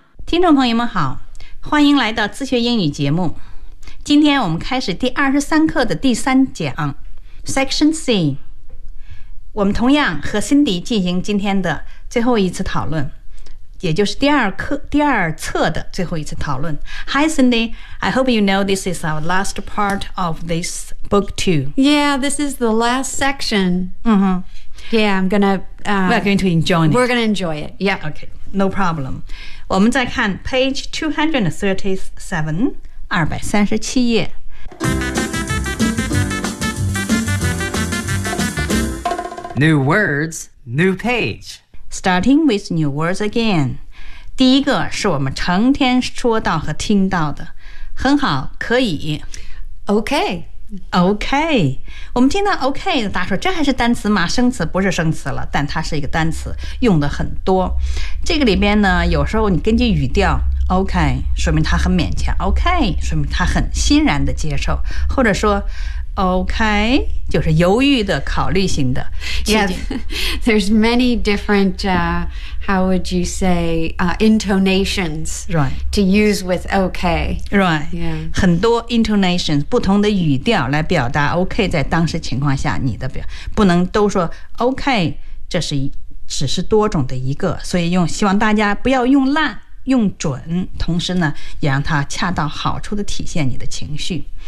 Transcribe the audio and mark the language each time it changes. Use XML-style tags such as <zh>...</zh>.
<zh>听众朋友们好，欢迎来到自学英语节目。今天我们开始第23课的第三讲 Section C， 我们同样和辛迪进行今天的最后一次讨论，也就是第二册的最后一次讨论。</zh> <en>Hi Cindy, I hope you know this is our last part of this book two. Yeah, this is the last section. Mm-hmm. Yeah, I'm gonna We're going to enjoy it. We're gonna enjoy it, yeah. Okay, no problem.</en> <zh>我们再看</zh> <en>page 237237页。 New words, new page. Starting with new words again.</en> <zh>第一个是我们成天说到和听到的。很好，可以。</zh> <en>Okay.</en> <zh>Okay. 我们听到 okay, 大家说这还是单词吗？生词不是生词了，但它是一个单词，用的很多。这个里边呢，有时候你根据语调OK, 说明他很勉强 OK, 说明他很欣然的接受，或者说 OK, 就是犹豫的考虑型的。</zh> <en>Yeah, there's many different, how would you say, intonations、 right. to use with OK. Right,、 yeah.</en> <zh>很多 intonations, 不同的语调来表达 OK 在当时情况下你的表，不能都说 OK, 这是只是多种的一个，所以用希望大家不要用烂用准，同时呢，也让它恰到好处地体现你的情绪。</zh>